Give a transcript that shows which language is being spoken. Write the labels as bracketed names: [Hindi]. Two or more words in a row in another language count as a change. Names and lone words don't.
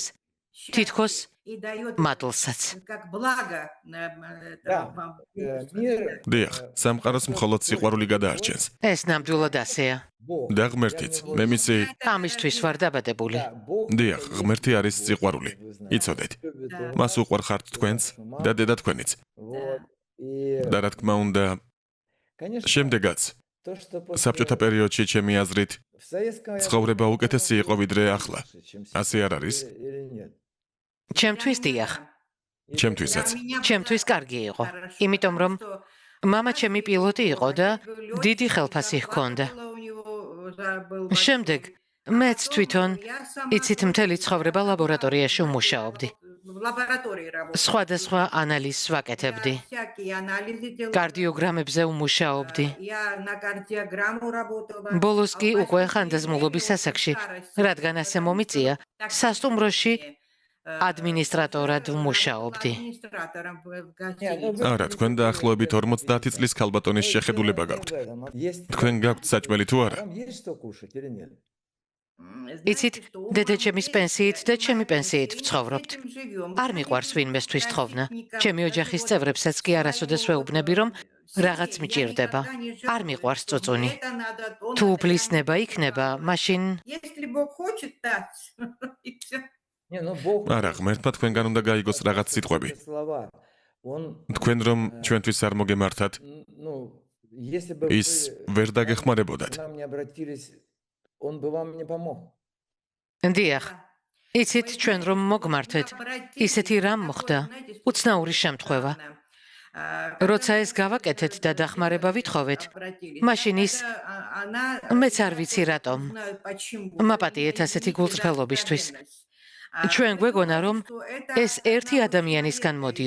[Georgian] თითქოს მადლსაც. Мир, დიახ, სამყაროს მხოლოდ სიყვარული გადაარჩენს. ეს ნამდვილად ასეა. Бог. და ღმერთიც, მე მისი ამისთვის ვარ დაბადებული. [Russian] Да, Бог [Georgian] დიახ, ღმერთი არის სიყვარული. იცოდეთ. [Russian] любит он. [Georgian] მას უყვარხართ თქვენც და დედა თქვენიც. [Russian] Вот. И, [Georgian] და რა თქმა უნდა, конечно, შემდეგაც [Russian] то, что после [Georgian] საბჭოთა პერიოდში ჩემი აზრით [Russian] в советское [Georgian] ცხოვრება უკეთესი იყო ვიდრე ახლა. чем ასე არ არის? [Russian] или нет? [Georgian] ჩემთვის დიახ. ჩემთვისაც. ჩემთვის კარგი იყო. იმიტომ რომ მამა ჩემი პილოტი იყო და დიდი ხელფასი ჰქონდა. შემდეგ მეც თვითონ იცით მთელი ცხოვრება ლაბორატორიაში ვმუშაობდი. სხვადასხვა ანალიზს ვაკეთებდი. კარდიოგრამებზე ვმუშაობდი. ბოლოს კი უკვე ხანდაზმულობის ასაკში, რადგან ასე მომიწია, სასტუმროში ადმინისტრატორად ვმუშაობდი. არა, თქვენ დაახლოებით 50 წლის ქალბატონის შეხედულება გაქვთ. Есть თქვენ გაქვთ საჭმელი თუ არა? [Russian] там есть что кушать или нет? [Georgian] იცით, დედა ჩემის პენსიით და ჩემი პენსიით ვცხოვრობთ. არ მიყვარს ვინმესთვის თხოვნა. ჩემი ოჯახის წევრებსაც კი არასოდეს ვეუბნები, რომ რაღაც მიჭირდება. არ მიყვარს წუწუნი. თუ უფლისნება იქნება, მაშინ [Russian] Если Бог хочет, да. И всё. Не, ну Бог [Georgian] არა, ღმერთმა თქვენგან უნდა გაიგოს რაღაც სიტყვები. [Russian] слова. Он [Georgian] თქვენ რომ ჩვენთვის არ მოგემართათ, [Russian] ну, если бы [Georgian] ის ვერ დაგეხმარებოდათ. [Russian] к нам не обратились, он бы вам не помог. [Georgian] დიახ, იცით, ჩვენ რომ მოგმართეთ, ისეთი რამ მოხდა, უცნაური შემთხვევა. როცა ეს გავაკეთეთ და დახმარება ვითხოვეთ, მაშინ ის მეც არ ვიცი რატომ. მაპატიეთ ასეთი გულწრფელობისთვის. ჩვენ გვეგონა, რომ ეს ერთი ადამიანისგან მოდიოდა.